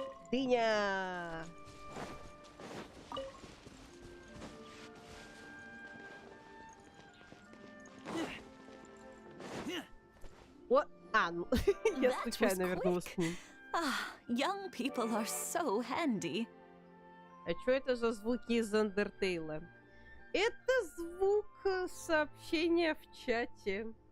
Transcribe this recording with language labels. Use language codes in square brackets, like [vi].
[ru] Дыня! О, ну, я случайно вернулась к ним. [en] Young people are so handy. [ru] А что это за звуки из Андертейла? Это звук сообщения в чате.